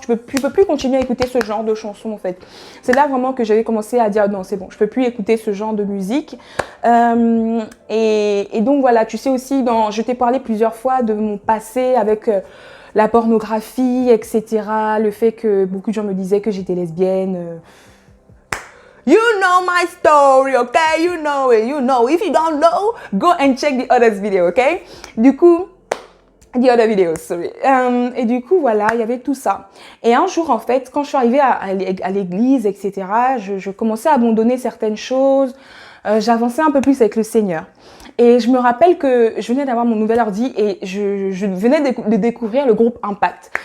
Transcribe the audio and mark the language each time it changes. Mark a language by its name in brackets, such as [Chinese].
[French] Tu peux plus continuer à écouter ce genre de chansons, en fait. C'est là vraiment que j'avais commencé à dire, non, c'est bon, je peux plus écouter ce genre de musique. Et donc voilà, tu sais aussi, je t'ai parlé plusieurs fois de mon passé avec... la pornographie, etc. Le fait que beaucoup de gens me disaient que j'étais lesbienne. [English] You know my story, okay? You know it, you know. If you don't know, go and check the other video, okay? [French] Du coup, [English] the other videos, sorry. [French] Et du coup, voilà, il y avait tout ça. Et un jour, en fait, quand je suis arrivée à l'église, etc., je commençais à abandonner certaines choses. J'avançais un peu plus avec le Seigneur. Et je me rappelle que je venais d'avoir mon nouvel ordi et je venais de découvrir le groupe Impact.